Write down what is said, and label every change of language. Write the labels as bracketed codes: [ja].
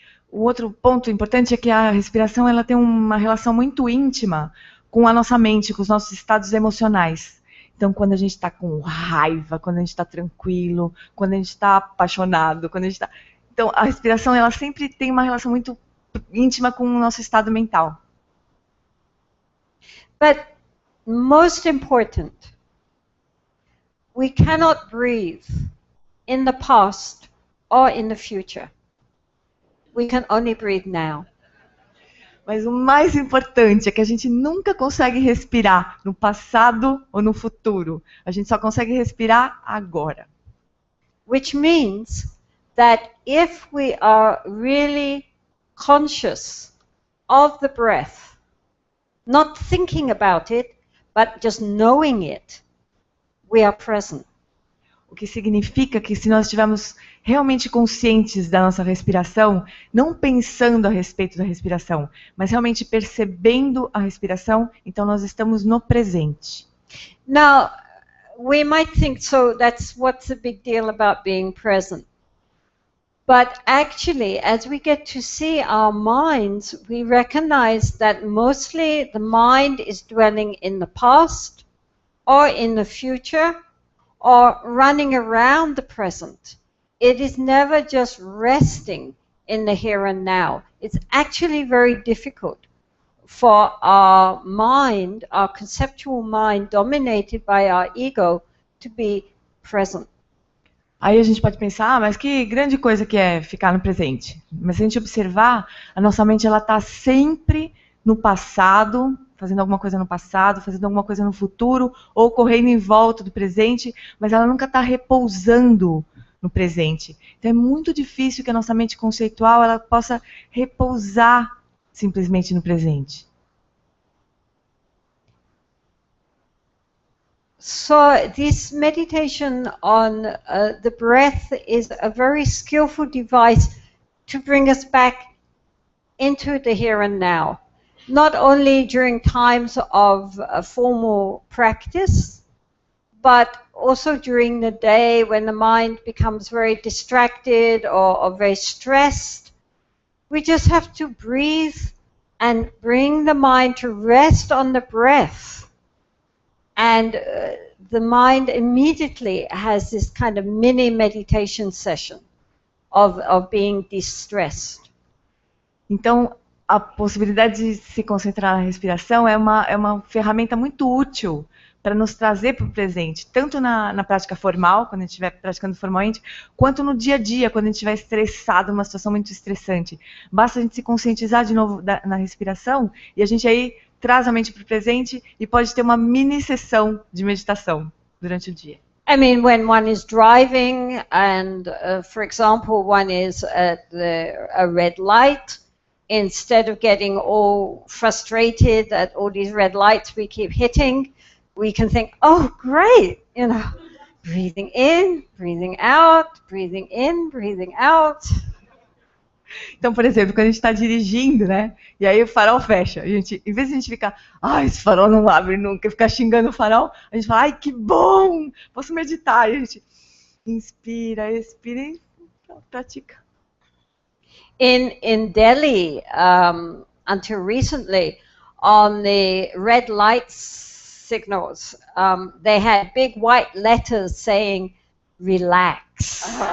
[pt] O outro ponto importante é que a respiração ela tem uma relação muito íntima com a nossa mente, com os nossos estados emocionais. Então, quando a gente está com raiva, quando a gente está tranquilo, quando a gente está apaixonado, quando a gente está... Então, a respiração ela sempre tem uma relação muito íntima com o nosso estado mental. [en] But most important, we cannot breathe in the past or in the future. We can only breathe now. [pt] Mas o mais importante é que a gente nunca consegue respirar no passado ou no futuro. A gente só consegue respirar agora. [en] Which means that if we are really conscious of the breath, not thinking about it, but just knowing it, we are present. [pt] O que significa que se nós estivermos realmente conscientes da nossa respiração, não pensando a respeito da respiração, mas realmente percebendo a respiração, então nós estamos no presente. [en] Now, we might think, so that's what's the big deal about being present. But actually, as we get to see our minds, we recognize that mostly the mind is dwelling in the past or in the future or running around the present. It is never just resting in the here and now. It's actually very difficult for our mind, our conceptual mind dominated by our ego, to be present. [pt] Aí a gente pode pensar, mas que grande coisa que é ficar no presente. Mas se a gente observar, a nossa mente ela está sempre no passado, fazendo alguma coisa no passado, fazendo alguma coisa no futuro, ou correndo em volta do presente, mas ela nunca está repousando no presente. Então é muito difícil que a nossa mente conceitual ela possa repousar simplesmente no presente. [en] So this meditation on the breath is a very skillful device to bring us back into the here and now. not only during times of formal practice, but also during the day when the mind becomes very distracted or very stressed. We just have to breathe and bring the mind to rest on the breath. And the mind immediately has this kind of mini meditation session of being distressed. [pt] Então, a possibilidade de se concentrar na respiração é uma ferramenta muito útil para nos trazer para o presente, tanto na prática formal, quando a gente estiver praticando formalmente, quanto no dia a dia, quando a gente estiver estressado, numa situação muito estressante. Basta a gente se conscientizar de novo na respiração e a gente aí traz a mente para o presente e pode ter uma mini sessão de meditação durante o dia. [en] I mean, when one is driving and, for example, one is at a red light, instead of getting all frustrated at all these red lights we keep hitting, we can think, oh, great, breathing in, breathing out, breathing in, breathing out. [pt] Então, por exemplo, quando a gente está dirigindo, né? E aí o farol fecha. Em vez de a gente ficar, esse farol não abre nunca, ficar xingando o farol, a gente fala, que bom, posso meditar. E a gente inspira, expira e pratica. [en] In Delhi, until recently, on the red light signals, they had big white letters saying, relax.